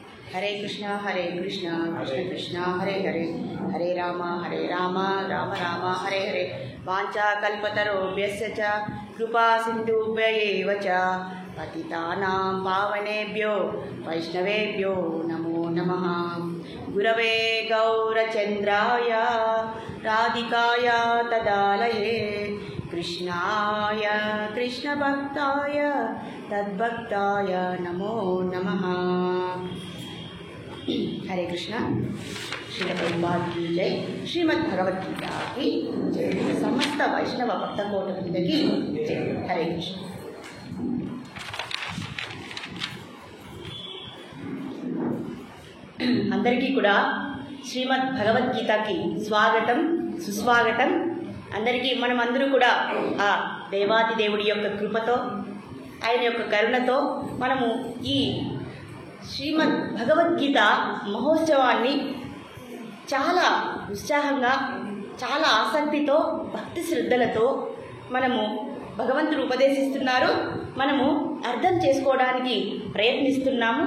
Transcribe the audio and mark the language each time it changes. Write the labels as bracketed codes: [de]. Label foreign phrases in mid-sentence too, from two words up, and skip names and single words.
[sa] हरे कृष्णा कृष्ण कृष्ण हरे हरे, हरे राम राम राम हरे हरे। वाञ्छाकल्पतरुभ्यश्च कृपा सिन्धुभ्य एव च पतितानां पावनेभ्यो वैष्णवेभ्यो नमो नमः। गुरवे गौरचन्द्राय राधिकाय तदालये कृष्णाय कृष्णभक्ताय तद्भक्ताय नमो नमः। हरे कृष्ण। [hi] श्रील प्रभुपाद की जय, श्रीमद् भगवद गीता की जय, समस्त वैष्णव भक्त कोटि की जय। [sa] हरे कृष्ण। [te] అందరికీ కూడా శ్రీమద్ భగవద్గీతకి స్వాగతం సుస్వాగతం। అందరికీ మనమందరూ కూడా ఆ దేవాది దేవుడి యొక్క కృపతో ఆయన యొక్క కరుణతో మనము ఈ శ్రీమద్ భగవద్గీత మహోత్సవాన్ని చాలా ఉత్సాహంగా చాలా ఆసక్తితో భక్తి శ్రద్ధలతో మనము భగవంతుడు ఉపదేశిస్తున్నారు, మనము అర్థం చేసుకోవడానికి ప్రయత్నిస్తున్నాము।